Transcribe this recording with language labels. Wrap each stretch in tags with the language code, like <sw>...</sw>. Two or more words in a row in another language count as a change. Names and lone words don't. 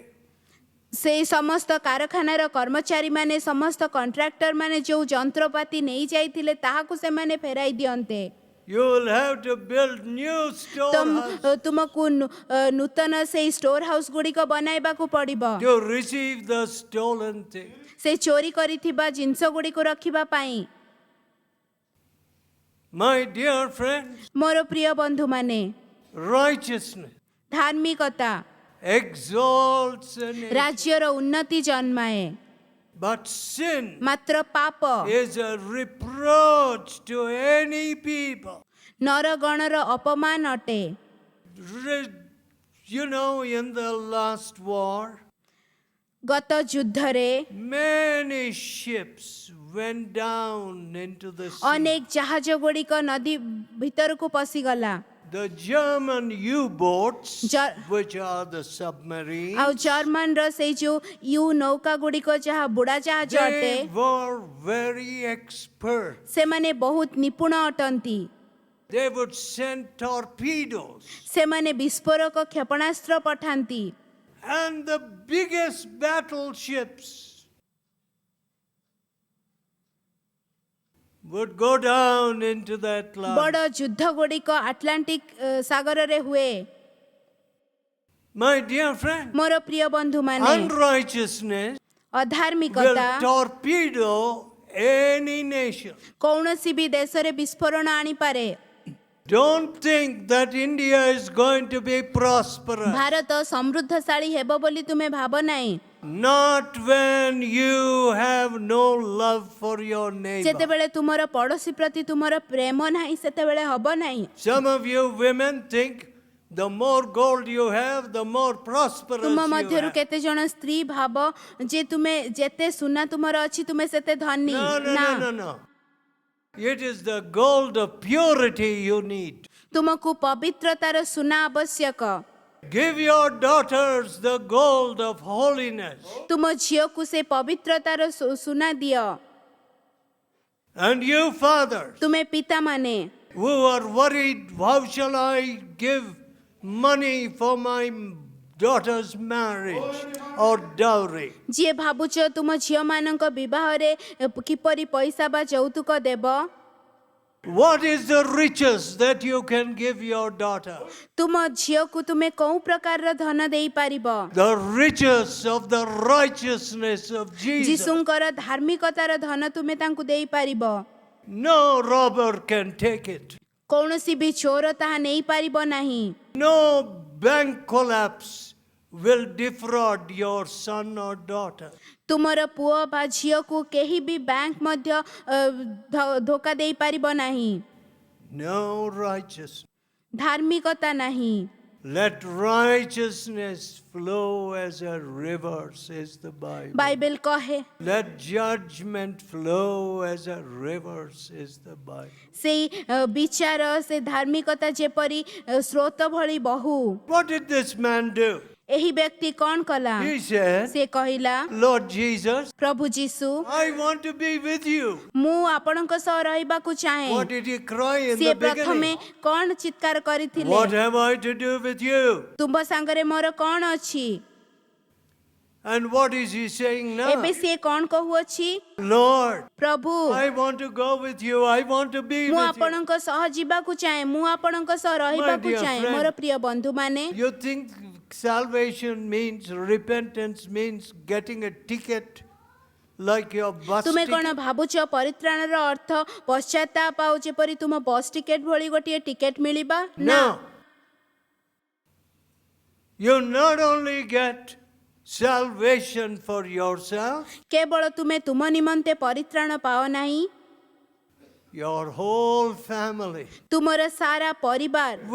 <or>ସେଇ ସମସ୍ତ କାରଖାନାର କର୍ମଚାରୀମାନେ, ସମସ୍ତ କଣ୍ଟ୍ରାକ୍ଟର ମାନେ ଯେଉଁ ଯନ୍ତ୍ରପାତି ନେଇ ଯାଇଥିଲେ ତାହାକୁ ସେମାନେ ଫେରାଇ ଦିଅନ୍ତେ।</or> <en>You will have to build new storehouse</en> <or>ତୁମକୁ ନୂତନ ସେଇ</or> <en>store house</en> <or>ଗୁଡ଼ିକ ବନାଇବାକୁ ପଡ଼ିବ</or> <en>to receive the stolen things.</en> <or>ସେ ଚୋରି କରିଥିବା ଜିନିଷ ଗୁଡ଼ିକୁ ରଖିବା ପାଇଁ।</or> <en>My dear friends,</en> <or>ମୋର ପ୍ରିୟ ବନ୍ଧୁମାନେ,</or> <en>righteousness</en> <or>ଧାର୍ମିକତା</or> <en>exalts a nation,</en> <or>ରାଜ୍ୟର ଉନ୍ନତି ଜନ୍ମାଏ,</or> <en>but sin</en> <or>ମାତ୍ର ପାପ</or> <en>is a reproach to any people.</en> <or>ନରଗଣର ଅପମାନ ଅଟେ।</or> <en>You know, in the last war,</en> <or>ଗତ ଯୁଦ୍ଧରେ</or> <en>many ships went down into the sea.</en> <or>ଅନେକ ଜାହାଜ ଗୁଡ଼ିକ ନଦୀ ଭିତରକୁ ପଶିଗଲା।</or> <en>The German U-boats, Ger- which are the submarines,</en> <or>ଆଉ ଜର୍ମାନର ସେଇ ଯୋଉ ୟୁ ନୌକା ଗୁଡ଼ିକ ଯାହା ବୁଡ଼ା ଜାହାଜ ଅଟେ,</or> <en>they were very expert.</en> <or>ସେମାନେ ବହୁତ ନିପୁଣ ଅଟନ୍ତି।</or> <en>They would send torpedoes.</en> <or>ସେମାନେ ବିସ୍ଫୋରକ କ୍ଷେପଣାସ୍ତ୍ର ପଠାନ୍ତି।</or> <en>And the biggest battleships would go down into that line.</en> <or>ବଡ଼ ଯୁଦ୍ଧ ଗୁଡ଼ିକ ଆଟଲାଣ୍ଟିକ ସାଗରରେ ହୁଏ।</or> <en>My dear friend,</en> <or>ମୋର ପ୍ରିୟ ବନ୍ଧୁମାନେ,</or> <en>unrighteousness will</en> <or>ଅଧାର୍ମିକତା</or> <en>torpedo any nation.</en> <or>କୌଣସି ବି ଦେଶରେ ବିସ୍ଫୋରଣ ଆଣିପାରେ।</or> <en>Don't think that India is going to be prosperous.</en> <or>ଭାରତ ସମୃଦ୍ଧଶାଳୀ ହେବ ବୋଲି ତୁମେ ଭାବ ନାହିଁ।</or> <en>Not when you have no love for your neighbor.</en> <or>ଯେତେବେଳେ ତୁମର ପଡ଼ୋଶୀ ପ୍ରତି ତୁମର ପ୍ରେମ ନାହିଁ, ସେତେବେଳେ ହବ ନାହିଁ।</or> <en>Some of you women think the more gold you have, the more prosperous</en> <or>ତୁମ</or> <en>you</en> <or>ମଧ୍ୟରୁ</or> <en>have.</en> <or>କେତେ ଜଣ ସ୍ତ୍ରୀ ଭାବ ଯେ ତୁମେ ଯେତେ ସୁନା ତୁମର ଅଛି ତୁମେ ସେତେ ଧନୀ।</or> <en>No, no,</en> <or>ନା,</or> <en>no, no, no. It is the gold of purity you need.</en> <or>ତୁମକୁ ପବିତ୍ରତାର ସୁନା ଆବଶ୍ୟକ।</or> <en>Give your daughters the gold of holiness.</en> <or>ତୁମ ଝିଅକୁ ସେ ପବିତ୍ରତାର ସୁନା ଦିଅ।</or> <en>And you fathers</en> <or>ତୁମେ ପିତାମାନେ</or> <en>who are worried, how shall I give money for my daughter's marriage or dowry?</en> <or>ଯିଏ ଭାବୁଛ ତୁମ ଝିଅମାନଙ୍କ ବିବାହରେ କିପରି ପଇସା ବା ଯୌତୁକ ଦେବ,</or> <en>What is the riches that you can give your daughter?</en> <or>ତୁମ ଝିଅକୁ ତୁମେ କୋଉ ପ୍ରକାରର ଧନ ଦେଇପାରିବ?</or> <en>The riches of the righteousness of Jesus.</en> <or>ଯୀଶୁଙ୍କର ଧାର୍ମିକତାର ଧନ ତୁମେ ତାଙ୍କୁ ଦେଇପାରିବ।</or> <en>No robber can take it.</en> <or>କୌଣସି ବି ଚୋର ତାହା ନେଇପାରିବ ନାହିଁ।</or> <en>No bank collapse will defraud your son or daughter.</en> <or>ତୁମର ପୁଅ ବା ଝିଅକୁ କେହି ବି ବ୍ୟାଙ୍କ ମଧ୍ୟ ଧୋକା ଦେଇପାରିବ ନାହିଁ।</or> <en>No righteousness.</en> <or>ଧାର୍ମିକତା ନାହିଁ।</or> <en>Let righteousness flow as a river, says the Bible.</en> <or>ବାଇବେଲ କହେ</or> <en>Let judgment flow as a river, says the Bible.</en> <or>ସେଇ ବିଚାର ସେ ଧାର୍ମିକତା ଯେପରି ସ୍ରୋତ ଭଳି ବହୁ।</or> <en>What did this man do?</en> <or>ଏହି ବ୍ୟକ୍ତି କ'ଣ କଲା?</or> <en>He said,</en> <or>ସେ କହିଲା,</or> <en>Lord Jesus,</en> <or>ପ୍ରଭୁ ଯୀଶୁ,</or> <en>I want to be with you.</en> <or>ମୁଁ ଆପଣଙ୍କ ସହ ରହିବାକୁ ଚାହେଁ।</or> <en>What did he cry in</en> <or>ସେ</or> <en>the</en> <or>ପ୍ରଥମେ</or> <en>beginning?</en> <or>କ'ଣ ଚିତ୍କାର କରିଥିଲେ?</or> <en>What have I to do with you?</en> <or>ତୁମ ସାଙ୍ଗରେ ମୋର କ'ଣ ଅଛି?</or> <en>And what is he saying now?</en> <or>ଏବେ ସେ କ'ଣ କହୁଅଛି?</or> <en>Lord,</en> <or>ପ୍ରଭୁ,</or> <en>I want to go with you. I want to be</en> <or>ମୁଁ</or> <en>with you.</en> <or>ଆପଣଙ୍କ ସହ ଯିବାକୁ ଚାହେଁ, ମୁଁ ଆପଣଙ୍କ ସହ ରହିବାକୁ</or> <en>dear</en> <or>ଚାହେଁ।</or> <en>friend,</en> <or>ମୋର ପ୍ରିୟ ବନ୍ଧୁମାନେ,</or> <en>You think salvation means, repentance means getting a ticket like your bus</en> <or>ତୁମେ</or> <en>ticket?</en> <or>କ'ଣ ଭାବୁଛ ପରିତ୍ରାଣର ଅର୍ଥ ପଶ୍ଚାତାପ ଆଉ ଯେପରି ତୁମ</or> <en>bus ticket</en> <or>ଭଳି ଗୋଟିଏ ଟିକେଟ ମିଳିବା?</or> <en>No. You not only get salvation for yourself,</en> <or>କେବଳ ତୁମେ ତୁମ ନିମନ୍ତେ ପରିତ୍ରାଣ ପାଅ ନାହିଁ,</or> <en>your whole family.</en> <or>ତୁମର ସାରା ପରିବାର।</or>